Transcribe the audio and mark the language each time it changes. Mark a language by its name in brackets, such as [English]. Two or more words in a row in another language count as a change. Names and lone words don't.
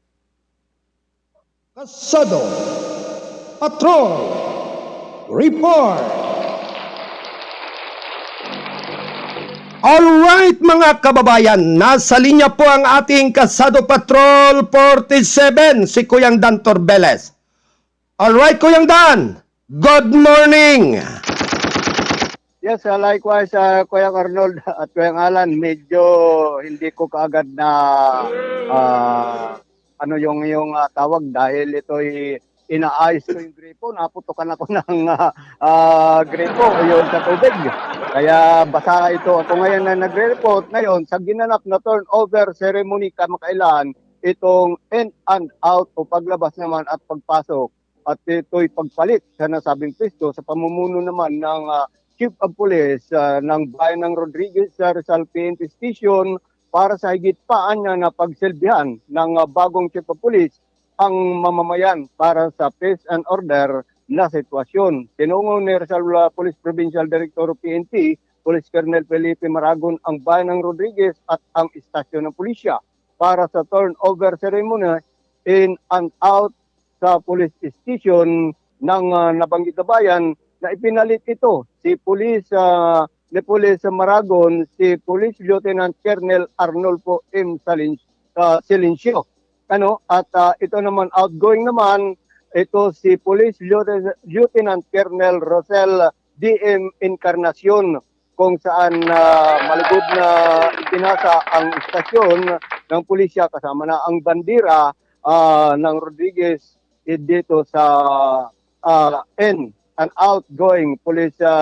[Filipino] Kalsado Patrol Report. Alright mga kababayan, nasa linya po ang ating Kalsado Patrol 47, si Kuyang Dan Torbeles. [English] Alright, Kuyang Dan, good morning! Yes, likewise, [Filipino] Kuya Arnold at Kuya Alan, medyo hindi ko kaagad na ano yung tawag dahil ito'y inaayos ko yung gripo, naputukan ako ng gripo yun sa tubig. Kaya basa ito. Ako ngayon na nagre-report ngayon sa ginanap na [English] turnover ceremony [Filipino] kamakailan, itong [English] in and out [Filipino] o paglabas naman at pagpasok. At ito'y pagpalit sa nasabing pwesto sa pamumuno naman ng [English] Chief of Police [Filipino] ng Bayan ng Rodriguez sa Rizal PNP Station para sa higit pa niya na pagsilbihan ng bagong [English] Chief of Police [Filipino] ang mamamayan para sa [English] peace and order [Filipino] na sitwasyon. Tinungo ni Rizal Police Provincial Director of PNP, Police Colonel Felipe Maragon ang Bayan ng Rodriguez at ang istasyon ng pulisya para sa [English] turnover ceremony in and out [Filipino] sa police station ng nabanggit na bayan na ipinalit ito si Police Maragon, si Police Lieutenant Colonel Arnolfo M. Silencio. At ito naman outgoing naman, ito si Police Lieutenant Colonel Rosel DM Encarnacion, kung saan malugod na ipinasa ang istasyon ng pulisya kasama na ang bandera ng Rodriguez dito sa N an outgoing Police